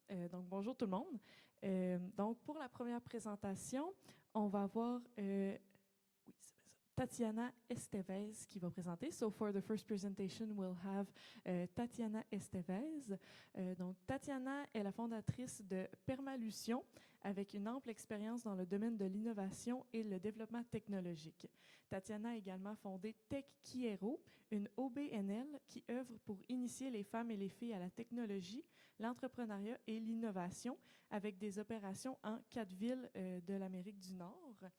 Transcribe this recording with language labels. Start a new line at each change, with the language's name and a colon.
French: Donc bonjour tout le monde. Donc pour la première présentation, on va avoir oui, c'est bien ça. Tatiana Estevez qui va présenter.
English: So for the first presentation, we'll have Tatiana Estevez.
French: Donc Tatiana est la fondatrice de Permalution avec une ample expérience dans le domaine de l'innovation et le développement technologique. Tatiana a également fondé Tech Quiero, une OBNL qui œuvre pour initier les femmes et les filles à la technologie, l'entrepreneuriat et l'innovation avec des opérations en 4 villes de l'Amérique du Nord.